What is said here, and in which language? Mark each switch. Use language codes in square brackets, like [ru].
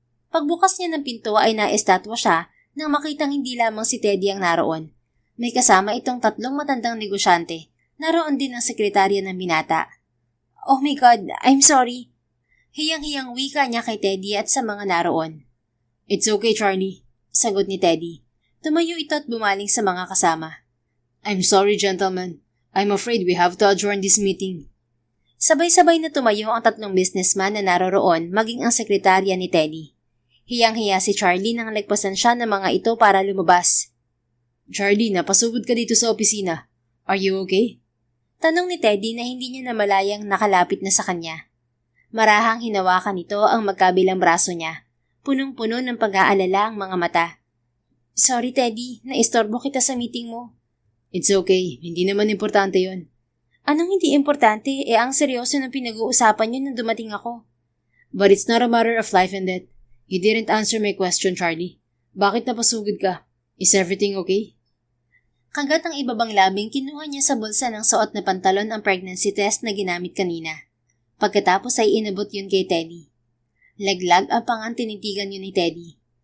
[tl] Pagbukas niya ng pinto ay naestatwa siya nang makitang hindi lamang si Teddy ang naroon. May kasama itong 3 matandang negosyante. Naroon din ang sekretarya ng binata. [en] "Oh my God, I'm sorry." [tl] Hiyang-hiyang wika niya kay Teddy at sa mga naroon. [en] "It's okay, Charlie," [tl] sagot ni Teddy. Tumayo ito at bumaling sa mga kasama. [en] "I'm sorry, gentlemen. I'm afraid we have to adjourn this meeting." [tl] Sabay-sabay na tumayo ang 3 businessman na naroroon maging ang sekretarya ni Teddy. Hiyang-hiya si Charlie nang nagpasan siya ng mga ito para lumabas. "Charlie, napasugod ka dito sa opisina. [en] Are you okay?" [tl] Tanong ni Teddy na hindi niya namalayang nakalapit na sa kanya. Marahang hinawakan nito ang magkabilang braso niya. Punong-puno ng pag-aalala ang mga mata. "Sorry, Teddy. Naistorbo kita sa meeting mo." [en] "It's okay. [tl] Hindi naman importante yon." "Anong hindi importante? Ang seryoso ng pinag-uusapan niyo nung dumating ako." [en] "But it's not a matter of life and death. You didn't answer my question, Charlie. [tl] Bakit napasugod ka? [en] Is everything okay?" [tl] Kagat ang ibabang labing, kinuha niya sa bulsa ng suot na pantalon ang pregnancy test na ginamit kanina. Pagkatapos ay inabot yun kay Teddy. Laglag ang pangan tinitigan yun ni Teddy.